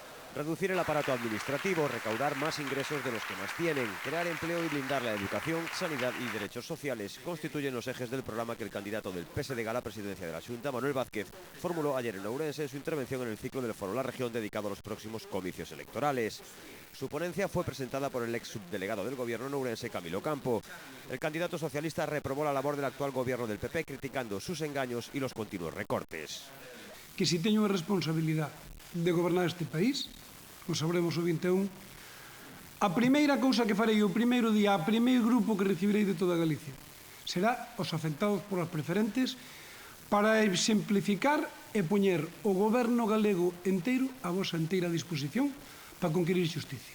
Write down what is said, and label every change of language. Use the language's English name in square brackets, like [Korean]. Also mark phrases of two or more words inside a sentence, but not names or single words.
[Spanish] Reducir el aparato administrativo, recaudar más ingresos de los que más tienen, crear empleo y blindar la educación, sanidad y derechos sociales constituyen los ejes del programa que el candidato del PSD a la presidencia de la Xunta, Manuel Vázquez, formuló ayer en Ourense en su intervención en el ciclo del Foro La Región dedicado a los próximos comicios electorales. Su ponencia fue presentada por el ex subdelegado del gobierno en Ourense, Camilo Campo. El candidato socialista reprobó la labor del actual gobierno del PP criticando sus engaños y los continuos recortes. [Galician] Que si teño a responsabilidade de gobernar este país, o sabremos o 21, a primeira cousa que farei o primeiro día, a primeiro grupo que recibirei de toda Galicia, será os afectados polas preferentes para exemplificar e poñer o goberno galego inteiro a vosa inteira disposición para conquerir xusticia.